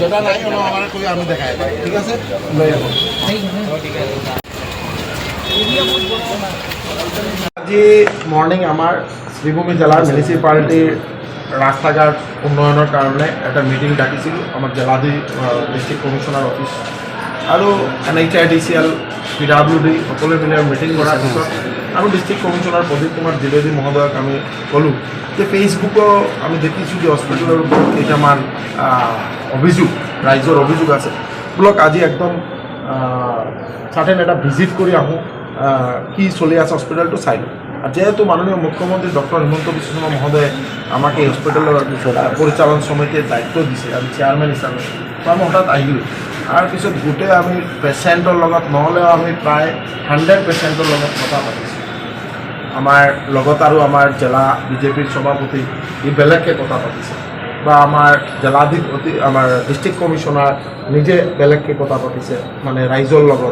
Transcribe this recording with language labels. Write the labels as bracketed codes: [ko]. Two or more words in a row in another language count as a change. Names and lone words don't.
[bn] যেটা নাই হলো আমার কই আমি দেখাই। ঠিক আছে, আজি মর্নিং আমার শ্রীভূমি জেলার মিউনিসিপালিটির রাস্তাঘাট উন্নয়নের কারণে একটা মিটিং ডাকিছিল আমার [as] জেলাধি [en] district commissioner office [as] আৰু NHIDCL PWD সকলে মিলে মিটিং কৰাৰ পিছত আমি [en] district commissioner [as] প্রদীপ কুমার দ্বিবেদী মহোদয়ক আমি ক'লোঁ যে ফেচবুকত আমি দেখিছোঁ যে হস্পিটেলৰ ওপৰত কেইটামান অভিযোগ, ৰাইজৰ অভিযোগ আছে, বোলক আজি একদম সাৰ্টেন এটা ভিজিট কৰি আহোঁ, কি চলি আছে হস্পিটেলটো চাই লওঁ। [bn] আর যেহেতু মাননীয় মুখ্যমন্ত্রী ডক্টর হিমন্ত বিশ্ব শর্মা মহোদয় আমাকে এই হস্পিটেলের পরিচালন সমিতির দায়িত্ব দিছে, আমি চেয়ারম্যান হিসাবে, তো আমি হঠাৎ আহিলোঁ। [as] আর পিছত গোটেই আমি পেচেণ্টৰ লগত নহ'লেও আমি প্ৰায় 100 পেচেণ্টৰ লগত কথা পাতিছোঁ। আমাৰ লগত আৰু আমাৰ জেলা বিজেপিৰ সভাপতি ই বেলেগকৈ কথা পাতিছে, বা আমাৰ জেলাধিপতি আমাৰ [en] district commissioner [as] নিজে বেলেগকৈ কথা পাতিছে, মানে ৰাইজৰ লগত।